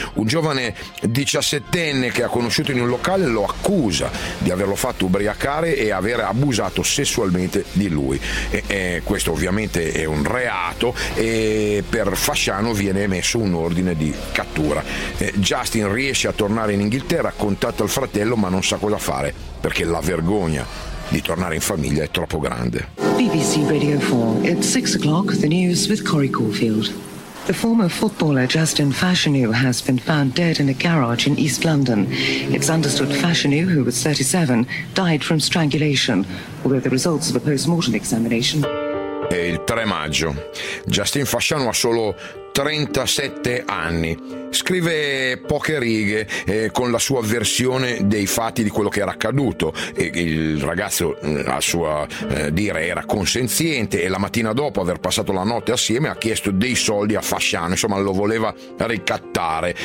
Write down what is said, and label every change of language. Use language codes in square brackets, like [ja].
[it] Un giovane 17enne che ha conosciuto in un locale lo accusa di averlo fatto ubriacare e aver abusato sessualmente di lui. Questo ovviamente è un reato e per Fasciano viene emesso un ordine di cattura. Justin riesce a tornare in Inghilterra, contatta il fratello ma non sa cosa fare, perché la vergogna di tornare in famiglia è troppo grande. [en] BBC Radio 4, at 6 o'clock, the news with Corey Caulfield. The former footballer Justin Fasciano has been found dead in a garage in East London. It's understood Fasciano, who was 37, died from strangulation, although the results of a post-mortem examination... [it] È il 3 maggio. Justin Fasciano ha solo 37 anni. Scrive poche righe con la sua versione dei fatti di quello che era accaduto. Il ragazzo, a sua dire, era consenziente e la mattina dopo aver passato la notte assieme ha chiesto dei soldi a Fasciano, insomma lo voleva ricattare.